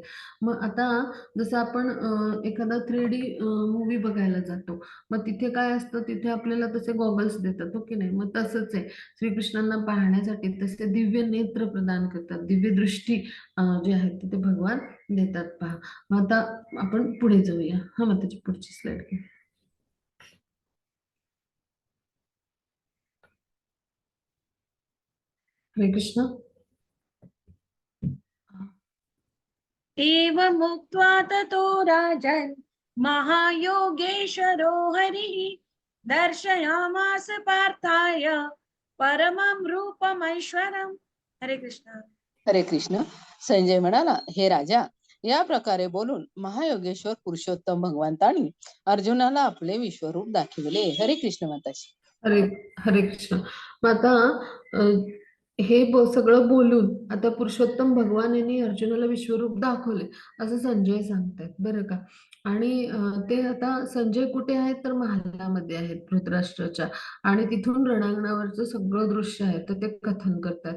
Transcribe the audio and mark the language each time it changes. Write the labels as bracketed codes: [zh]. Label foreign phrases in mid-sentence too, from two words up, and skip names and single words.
[mr] मग आता जसं आपण एखादा 3D मूव्ही बघायला जातो, मग तिथे काय असतं तिथे आपल्याला तसे गॉगल्स देतात हो की नाही. मग तसंच आहे श्रीकृष्णांना पाहण्यासाठी तसे दिव्य नेत्र प्रदान करतात, दिव्य दृष्टी जी आहे तिथे भगवान देतात. पहा मग आता आपण पुढे जाऊया. हा मग त्याची पुढची स्लाइड घ्या. हरे कृष्ण. [sa] एवमुक्त्वा ततो राजन् महायोगेश्वरो हरिः दर्शयामास पार्थाय परमं रूपमैश्वरम्. [mr] हरे कृष्ण. हरे कृष्ण. संजय म्हणाला, हे राजा, या प्रकारे बोलून महायोगेश्वर पुरुषोत्तम भगवंतांनी अर्जुनाला आपले विश्वरूप दाखविले. हरे कृष्ण माताजी. हरे हरे कृष्ण. मग आता हे सगळं बोलून आता पुरुषोत्तम भगवान यांनी अर्जुनाला विश्वरूप दाखवले असं संजय सांगतायत बरं का. आणि ते आता संजय कुठे आहेत तर महालामध्ये आहेत धृतराष्ट्राच्या. आणि तिथून रणांगणावरचं सगळं दृश्य आहे तर ते कथन करतात.